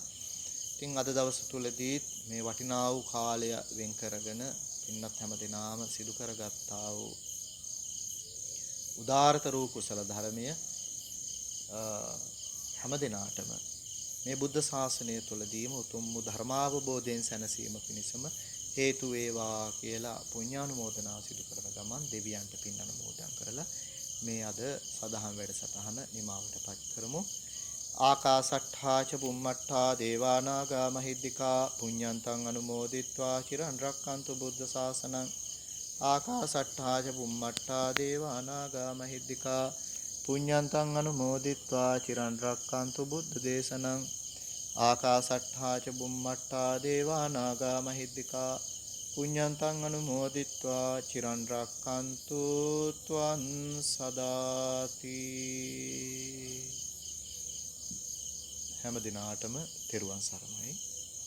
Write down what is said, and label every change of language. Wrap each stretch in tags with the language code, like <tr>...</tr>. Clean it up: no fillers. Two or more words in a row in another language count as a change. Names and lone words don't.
<si>ඉතින් අද දවස් තුලදී මේ වටිනා වූ කාලය වෙන් කරගෙන පින්වත් හැමදෙනාම සිදු කරගත්තා වූ උදාාරතර වූ කුසල ධර්මය හැමදෙනාටම මේ බුද්ධ ශාසනය තුලදීම උතුම් වූ ධර්මාවබෝධයෙන් සැනසීම පිණිසම හේතු වේවා කියලා පුණ්‍යානුමෝදනා සිදු කරන ගමන් දෙවියන්ට පින් අනුමෝදන් කරලා මේ අද සදහම් වැඩසටහන නිමාවටපත් කරමු.</si> <pi>ආකාසට්ඨා ච බුම්මට්ඨා දේවානාගා මහිද්దికා පුඤ්ඤන්තං අනුමෝදිත්වා චිරන් රැක්කන්තු බුද්ධ ශාසනං. ආකාසට්ඨා ච බුම්මට්ඨා දේවානාගා මහිද්దికා පුඤ්ඤන්තං අනුමෝදිත්වා චිරන් රැක්කන්තු බුද්ධ දේශනං. ආකාසට්ඨා ච බුම්මට්ඨා දේවානාගා මහිද්దికා පුඤ්ඤන්තං අනුමෝදිත්වා චිරන් රැක්කන්තු ත්වං සදාති.</pi> <si>හැම දිනාටම තෙරුවන් සරණයි.</si>